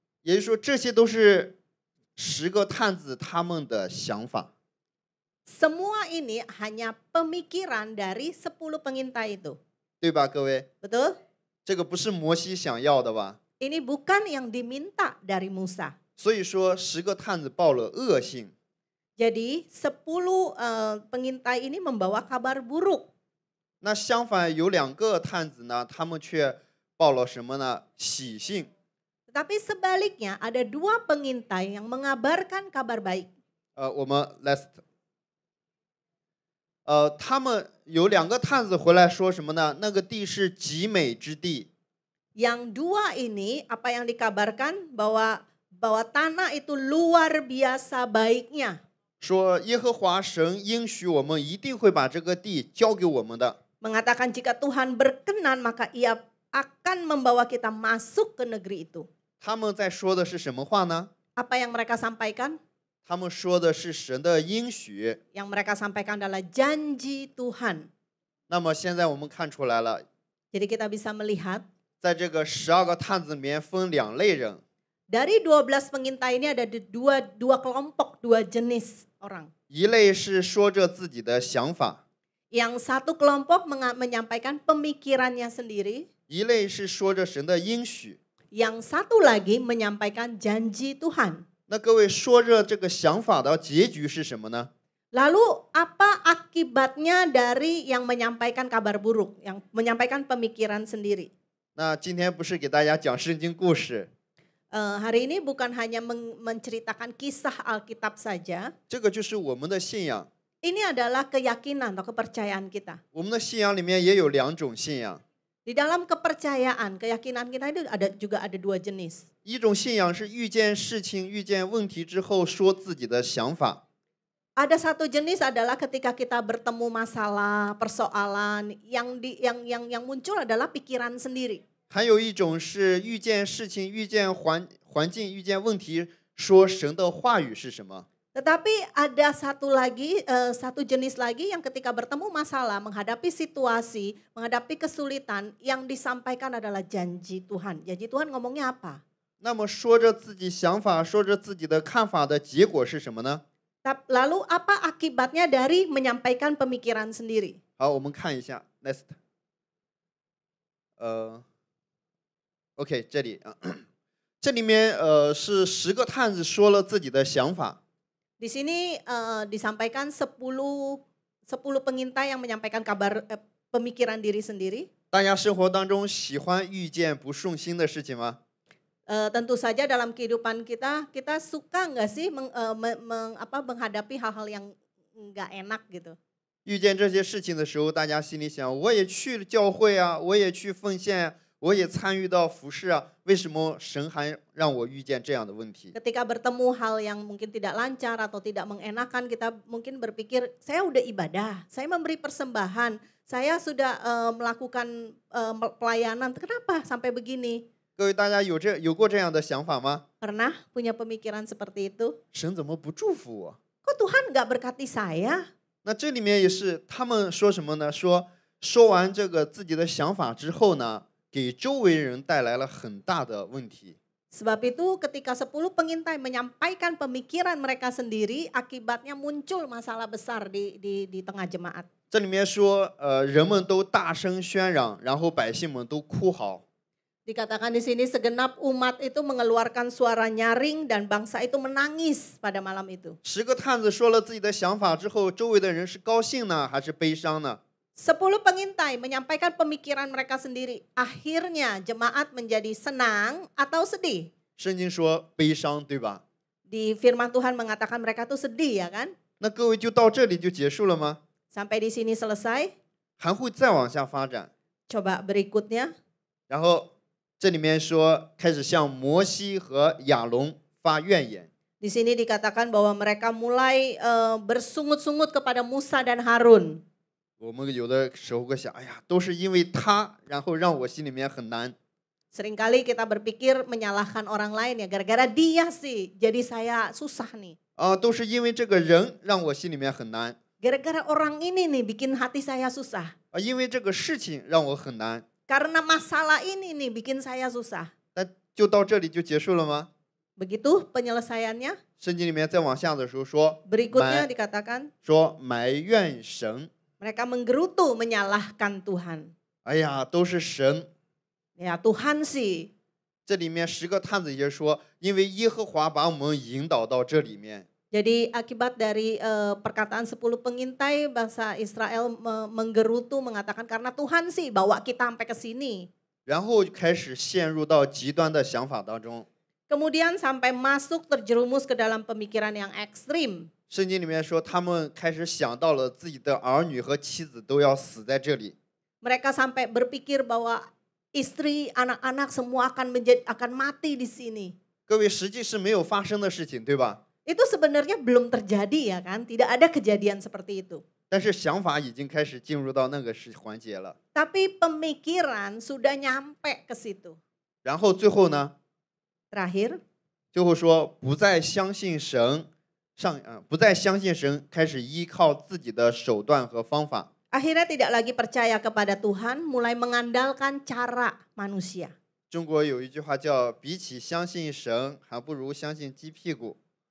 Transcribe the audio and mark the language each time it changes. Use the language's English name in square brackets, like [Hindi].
[Chinese] 也就是说，这些都是10个探子他们的想法。 [Indonesian] Semua ini hanya pemikiran dari 10 pengintai itu. [Chinese] 对吧，各位？ [Indonesian] Betul? [Chinese] 这个不是摩西想要的吧？ [Indonesian] Ini bukan yang diminta dari Musa. [Chinese] 所以说10个探子报了恶信。 [Indonesian] Jadi 10 pengintai ini membawa kabar buruk. [Chinese] 那相反有2个探子呢，他们却报了什么呢？喜信。 [Indonesian] Tetapi sebaliknya ada 2 pengintai yang mengabarkan kabar baik. [Chinese] 我们 last。他们有2个探子回来说什么呢？那个地是极美之地。 [Indonesian] Yang 2 ini apa yang dikabarkan bahwa tanah itu luar biasa baiknya. [Chinese] 说耶和华神应许我们一定会把这个地交给我们的。 [Indonesian] Mengatakan jika Tuhan berkenan maka ia akan membawa kita masuk ke negeri itu. [Chinese] 他们在说的是什么话呢？ [Indonesian] Apa yang mereka sampaikan? [Chinese] 他们说的是神的应许。 [Indonesian] Yang mereka sampaikan adalah janji Tuhan. [Chinese] 那么现在我们看出来了， [Indonesian] Jadi kita bisa melihat [Chinese] 在这个12个探子里面分2类人。 [Indonesian] dari 12 pengintai ini ada dua kelompok, 2 jenis orang. [Chinese] 一类是说着自己的想法， [Indonesian] Yang satu kelompok menyampaikan pemikirannya sendiri. [Chinese] 一类是说着神的应许。 [Indonesian] Yang satu lagi menyampaikan janji Tuhan. [Chinese] 那各位说着这个想法的结局是什么呢？ [Indonesian] Lalu apa akibatnya dari yang menyampaikan kabar buruk, yang menyampaikan pemikiran sendiri? [Chinese] 那今天不是给大家讲圣经故事， [Indonesian] Hari ini bukan hanya menceritakan kisah Alkitab saja. [Chinese] 这个就是我们的信仰。 [Indonesian] Ini adalah keyakinan atau kepercayaan kita. [Chinese] 我们的信仰里面也有2种信仰， [Indonesian] Di dalam kepercayaan, keyakinan kita itu juga ada 2 jenis. [Chinese] 一种信仰是遇见事情、遇见问题之后说自己的想法。 [Indonesian] Ada satu jenis adalah ketika kita bertemu masalah, persoalan, yang muncul adalah pikiran sendiri. [Chinese] 还有一种是遇见事情、遇见环境、遇见问题，说神的话语是什么。 [Indonesian] Tetapi ada satu jenis lagi yang ketika bertemu masalah, menghadapi situasi, menghadapi kesulitan, yang disampaikan adalah janji Tuhan. Janji Tuhan ngomongnya apa? [Chinese] 那么说着自己想法、说着自己的看法的结果是什么呢？ [Indonesian] Lalu apa akibatnya dari menyampaikan pemikiran sendiri? [Chinese] 好，我们看一下 next。 OK， 这里啊，这里面是10个探子说了自己的想法。 [Indonesian] Di sini disampaikan 10 pengintai yang menyampaikan kabar pemikiran diri sendiri. [Chinese] 大家生活当中喜欢遇见不顺心的事情吗？ [Indonesian] Tentu saja dalam kehidupan kita suka nggak sih menghadapi hal-hal yang nggak enak gitu. [Chinese] 遇见这些事情的时候，大家心里想，我也去教会啊，我也去奉献，我也参与到服事啊，为什么神还让我遇见这样的问题？ [Indonesian] Ketika bertemu hal yang mungkin tidak lancar atau tidak mengenakan, kita mungkin berpikir, saya udah ibadah, saya memberi persembahan, saya sudah melakukan pelayanan, kenapa sampai begini? [Chinese] 各位，大家有过这样的想法吗？ [Indonesian] Pernah punya pemikiran seperti itu? [Chinese] 神怎么不祝福我？ [Indonesian] Kok Tuhan nggak berkati saya? [Chinese] 那这里面也是他们说什么呢？说完这个自己的想法之后呢，给周围人带来了很大的问题。 [Indonesian] Sebab itu ketika 10 pengintai menyampaikan pemikiran mereka sendiri, akibatnya muncul masalah besar di tengah jemaat. [Chinese] 这里面说，人们都大声喧嚷，然后百姓们都哭嚎。 [Indonesian] Dikatakan di sini segenap umat itu mengeluarkan suara nyaring dan bangsa itu menangis pada malam itu. [Chinese] 10个探子说了自己的想法之后，周围的人是高兴呢，还是悲伤呢？ [Indonesian] 10 pengintai menyampaikan pemikiran mereka sendiri. Akhirnya jemaat menjadi senang atau sedih? [Chinese] 圣经说悲伤，对吧？ [Indonesian] Di firman Tuhan mengatakan mereka tuh sedih ya kan? [Chinese] 那各位就到这里就结束了吗？ [Indonesian] Sampai di sini selesai? [Chinese] 还会再往下发展。 [Indonesian] Coba berikutnya. [Chinese] 然后这里面说，开始向摩西和亚伦发怨言。 [Indonesian] Di sini dikatakan bahwa mereka mulai bersungut-sungut kepada Musa dan Harun. [Chinese] 我们有的时候会想，哎呀，都是因为他，然后让我心里面很难。 [Indonesian] Seringkali kita berpikir menyalahkan orang lain ya, gara-gara dia sih jadi saya susah nih. [Chinese] 都是因为这个人让我心里面很难。 [Indonesian] Gara-gara orang ini nih bikin hati saya susah. [Chinese] 因为这个事情让我很难。 [Indonesian] Karena masalah ini nih bikin saya susah. [Chinese] 那就到这里就结束了吗？ [Indonesian] Begitu penyelesaiannya. [Chinese] 圣经里面再往下的时候说， [Indonesian] Berikutnya dikatakan [Chinese] 说埋怨神。 [Indonesian] mereka menggerutu menyalahkan Tuhan. [Chinese] 哎呀，都是神。 [Indonesian] Ya Tuhan sih. [Chinese] 这里面10个探子也说，因为耶和华把我们引导到这里面。 [Indonesian] Jadi akibat dari perkataan 10 pengintai bangsa Israel menggerutu mengatakan karena Tuhan sih bawa kita sampai ke sini. [Chinese] 然后开始陷入到极端的想法当中。 [Indonesian] Kemudian sampai masuk terjerumus ke dalam pemikiran yang ekstrim. [Chinese] 圣经里面说，他们开始想到了自己的儿女和妻子都要死在这里。 [Indonesian] Mereka sampai berpikir bahwa istri, anak-anak semua akan mati di sini. [Chinese] 各位，实际是没有发生的事情，对吧？ [Indonesian] Itu sebenarnya belum terjadi ya kan, tidak ada kejadian seperti itu. [Chinese] 但是想法已经开始进入到那个环节了。 [Indonesian] Tapi pemikiran sudah nyampe ke situ. [Chinese] 然后最后呢？ [Indonesian] Terakhir. [Chinese] 最后说不再相信神，不再相信神，开始依靠自己的手段和方法。 [Indonesian] Akhirnya tidak lagi percaya kepada Tuhan, mulai mengandalkan cara manusia. [Chinese] 中国有一句话叫“比起相信神，还不如相信鸡屁股”。